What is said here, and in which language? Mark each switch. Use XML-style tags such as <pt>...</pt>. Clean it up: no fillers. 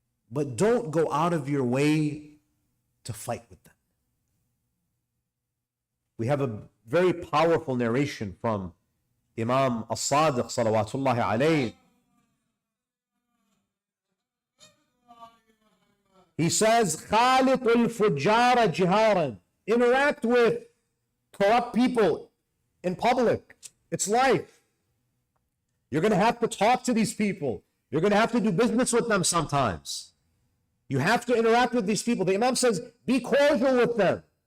<en>But don't go out of your way to fight with them. We have a very powerful narration from Imam As-Sadiq salawatullahi alayhi. He says,</en> <ar>خَالِطُ الْفُجَّارَ جِهَارًا.</ar> <en>Interact with corrupt people in public. It's life. You're going to have to talk to these people. You're going to have to do business with them sometimes. You have to interact with these people. The Imam says, be cordial with them.</en>